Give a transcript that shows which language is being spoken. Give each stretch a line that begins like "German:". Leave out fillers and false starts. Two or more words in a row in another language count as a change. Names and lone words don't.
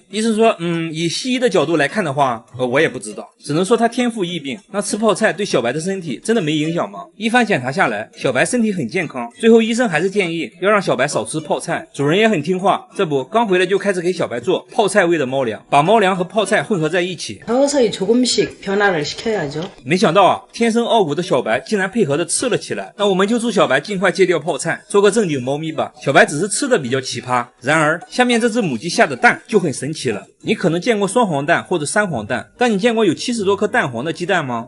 Chinese: 医生说，以西医的角度来看的话，我也不知道，只能说他天赋异禀。那吃泡菜对小白的身体真的没影响吗？一番检查下来，小白身体很健康。最后医生还是建议要让小白少吃泡菜。主人也很听话，这不刚回来就开始给小白做泡菜味的猫粮，把猫粮和泡菜混合在一起。
Korean: 서서히 조금씩 변화를 시켜야죠。
Chinese: 没想到啊，天生傲骨的小白竟然配合的吃了起来。那我们就祝小白尽快戒掉泡菜，做个正经猫咪吧。小白只是吃的比较奇葩，然而下面这只母鸡下的蛋就很神奇了。你可能见过双黄蛋或者3黄蛋，但你见过有70多颗蛋黄的鸡蛋吗？